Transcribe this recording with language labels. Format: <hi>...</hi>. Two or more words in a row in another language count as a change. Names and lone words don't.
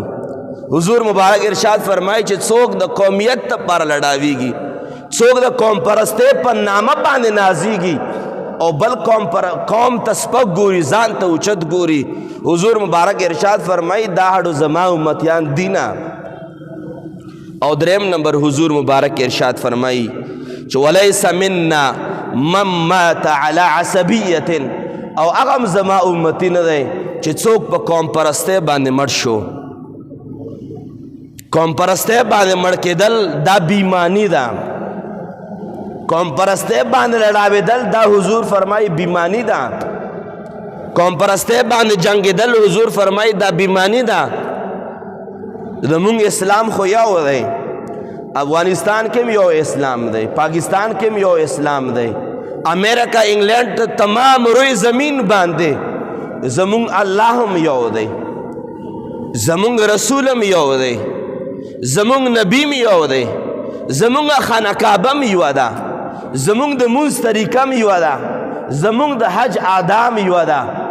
<ps>حضور مبارک ارشاد فرمایي چې څوک د قومیت دپاره لړاویږي څوک د قوم پرستۍ په نامه باندې نازیږي او بل قوم ته سپک ګوري ځان ته اوچت ګوري. حضور مبارک ارشاد فرمایي دا هډو زما امتیان دي نه. او دریم نمبر حضور مبارک ارشاد فرمائی چې</ps> <ar>ولیس منا من مات علی عصبیت.</ar> <ps>او اغم زما امتی نه دی چې څوک په قوم پرستی باندې مړ شو. قوم پرستی باندې مړ کېدل دا بیمانی ده. قوم پرستی باندې لړاوېدل دا حضور فرمائی بیمانی ده. قوم پرستی باندې جنګېدل حضور فرمائی دا بیمانی ده. زمونږ اسلام خو یو دی افغانستان کې یو اسلام دی پاکستان کې یو اسلام دی امریکا انګلینډ تمام روی زمین باندې زمونږ الله هم یو دی زمونږ رسول هم یو دی زمونږ نبی هم یو دی زمونږ خانه کعبه هم یوه ده زمونږ د مونځ طریقه هم یوه ده زمونږ د حج اعدام یوه ده</ps>